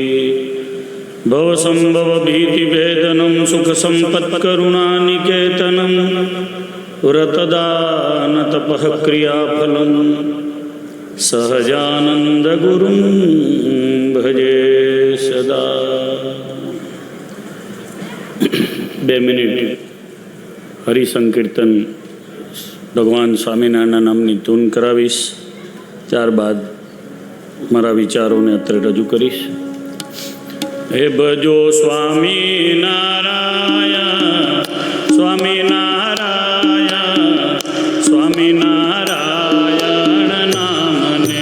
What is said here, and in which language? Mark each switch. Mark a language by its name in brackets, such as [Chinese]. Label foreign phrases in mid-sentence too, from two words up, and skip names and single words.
[Sanskrit] भवसंभव भीतिभेदनं सुखसम्पत्करुणानिकेतनं व्रतदान तपः क्रियाफलं सहजानंद गुरुं भजे सदा। [Gujarati] 2 મિનિટ હરિસંકીર્તન ભગવાન સ્વામિનારાયણના નામની ધૂન કરાવીશ. ત્યારબાદ મારા વિચારોને અત્રે રજૂ કરીશ. હે ભજો સ્વામિનારાયણ સ્વામિનારાયણ સ્વામિનારાયણ નામને.